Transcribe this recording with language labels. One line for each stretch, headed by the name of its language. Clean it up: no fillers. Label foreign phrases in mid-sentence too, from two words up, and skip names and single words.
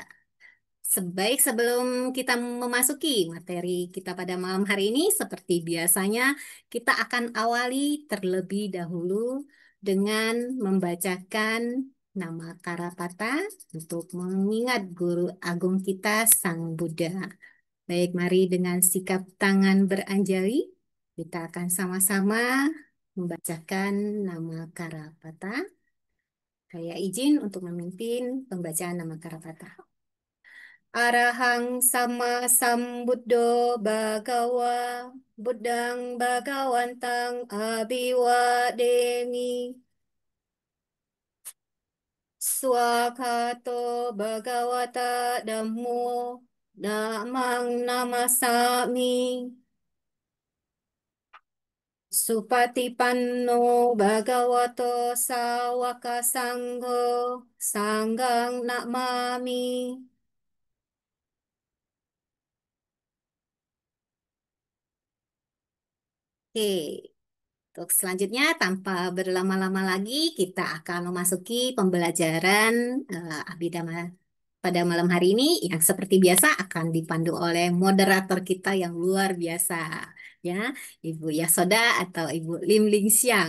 Indonesian: Sebaik sebelum kita memasuki materi kita pada malam hari ini, seperti biasanya, kita akan awali terlebih dahulu dengan membacakan nama Karapata untuk mengingat Guru Agung kita, Sang Buddha. Baik, mari dengan sikap tangan beranjali, kita akan sama-sama membacakan nama Karapata. Saya izin untuk memimpin pembacaan nama Karapata.
Pali: Arahang sama sambuddho bhagawa buddhang bhagawantang abiwademi swakato bhagawata dhammo dhammang namasami supatipanno bhagavato sawaka sangho sanggang namami.
Indonesian: Oke. Untuk selanjutnya, tanpa berlama-lama lagi, kita akan memasuki pembelajaran Abhidhamma pada malam hari ini yang seperti biasa akan dipandu oleh moderator kita yang luar biasa, ya, Ibu Yasoda atau Ibu Lim Ling Siang.